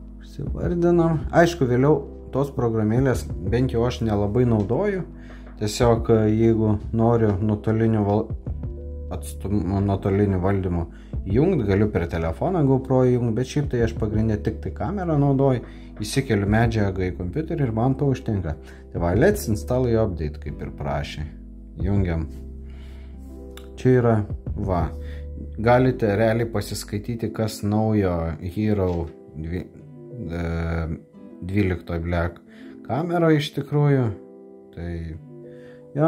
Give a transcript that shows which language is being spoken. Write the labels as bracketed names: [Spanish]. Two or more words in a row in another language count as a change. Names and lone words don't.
[Lithuanian] Aišku, vėliau tos programėlės bent jau aš nelabai naudoju. Tiesiog jeigu noriu nuotoliniu valdymu jungt, galiu per telefoną GoPro jungt, bet šiaip tai aš pagrindė tik tai kamerą naudoju, įsikeliu medžiagą į kompiuterį ir man to užtenka. Tai va, [English] let's install your update, [Lithuanian] kaip ir prašė. Jungiam. Čia yra, va, galite realiai pasiskaityti, kas naujo Hero 12 Black kamera iš tikrųjų. Tai, jo.